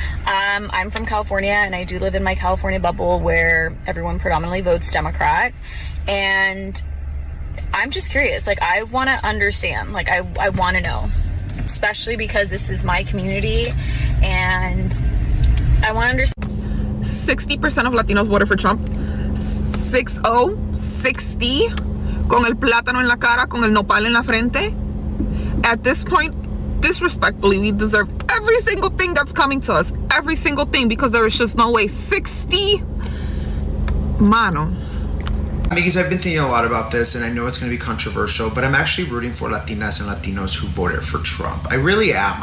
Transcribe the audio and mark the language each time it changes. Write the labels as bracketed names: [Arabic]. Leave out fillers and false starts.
[English] I'm from California, and I do live in my California bubble where everyone predominantly votes Democrat. And I'm just curious, like, I want to understand, like, I want to know, especially because this is my community, and I want to understand. 60% of Latinos voted for Trump. [Spanish] 60, con el plátano en la cara, con el nopal en la frente. [English] At this point, disrespectfully, we deserve every single thing that's coming to us. Every single thing, because there is just no way. [Spanish] 60? Mano. [English] Because I've been thinking a lot about this, and I know it's going to be controversial, but I'm actually rooting for Latinas and Latinos who voted for Trump. I really am.